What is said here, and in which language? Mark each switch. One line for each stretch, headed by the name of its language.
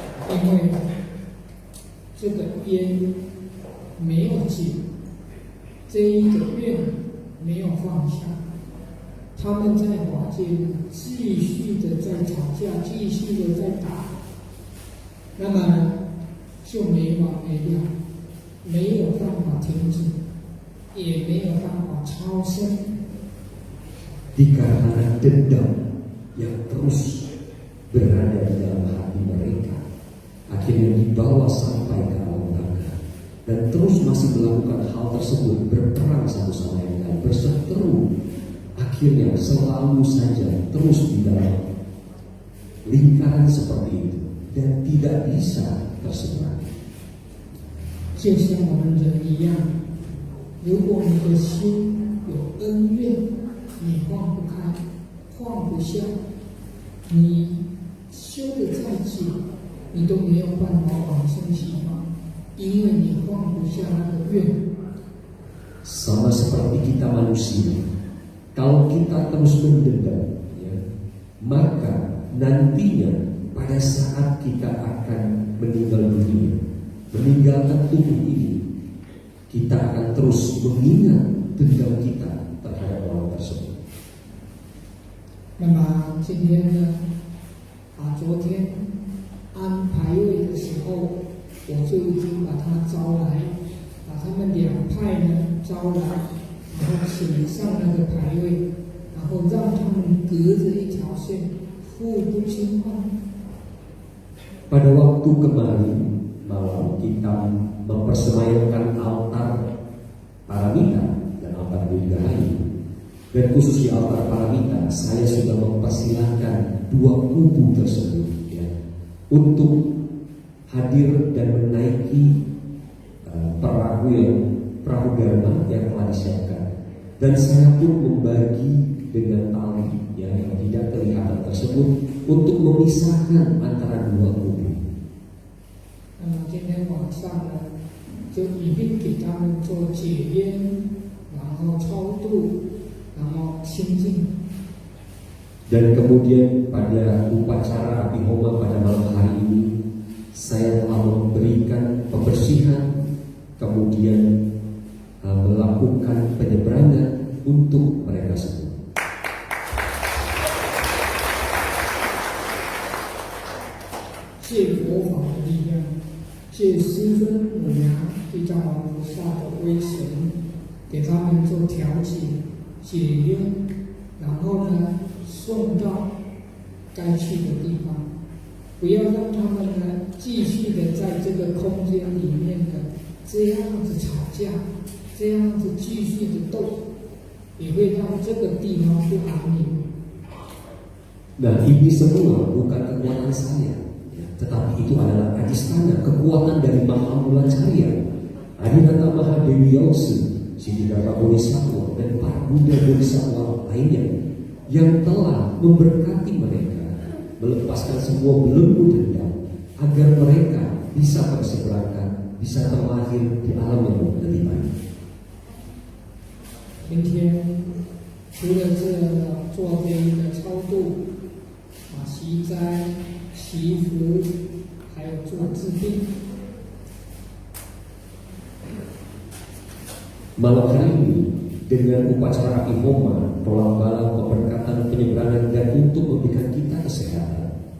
Chinese: 因为这个烟没有解，这一个愿没有放下，他们在法界继续的在吵架，继续的在打，那么就没完没了，没有办法停止，也没有办法超生。
Indonesian: Dikarenakan dendam yang terus berada di dalam hati mereka, akhirnya dibawa sampai ke alam baka dan terus masih melakukan hal tersebut, berperang satu sama yang lain, berseteru, akhirnya selalu saja terus di dalam lingkaran seperti itu dan tidak bisa terseberang.
Chinese: 就像我们人一样，如果你的心有恩怨，你放不开，放不下，你修的再久，你都没有办法往生西方，因为你放不下那个愿。
Indonesian: Sama seperti kita manusia, kalau kita terus mendendam, ya, maka nantinya pada saat kita akan meninggal dunia, meninggalkan tubuh ini, kita akan terus mengingat dendam kita terhadap orang tersebut.
Chinese: 那么今天呢，昨天安排位的时候，我就已经把他招来，把他们两派呢招来，然后请上那个牌位，然后让他们隔着一条线互不侵犯。
Indonesian: Pada waktu kemarin malam kita mempersemayamkan altar paramita dan altar dirgahayu, dan khusus di altar paramita saya sudah mempersilahkan dua kubu tersebut ya, untuk hadir dan menaiki perahu dharma yang telah disiapkan, dan saya pun membagi dengan tali yang tidak kelihatan tersebut untuk memisahkan antara dua kubu.
Chinese: 那么今天晚上呢，就一并给他们做解烟，然后超度，然后清净。
Indonesian: Dan kemudian pada upacara api homa pada malam hari ini, saya telah memberikan pembersihan, kemudian melakukan penyeberangan untuk mereka semua.
Chinese: 借佛法的力量，借师尊母娘地藏王菩萨的威神，给他们做调解、解冤，然后呢送到该去的地方，不要让他们呢继续的在这个空间里面的这样子吵架，这样子继续的斗，也会让这个地方不安宁。
Indonesian: Nah, ini semua bukan kekuatan saya, ya, tetapi itu adalah adistana, kekuatan dari Mahamulacarya, Adinata Mahadewi Yausu, Siddhidharma Bodhisattva, dan para Buddha Bodhisattva lainnya yang telah memberkati mereka, melepaskan semua belenggu dendam, agar mereka bisa berseberangan, bisa terlahir di alam yang lebih baik.
Chinese: 今天除了做这一个超度、习斋、祈福，还有做治病。
Indonesian: Malam hari ini dengan upacara api homa, tolak bala, pemberkatan, penyeberangan, dan untuk memberikan kita kesehatan.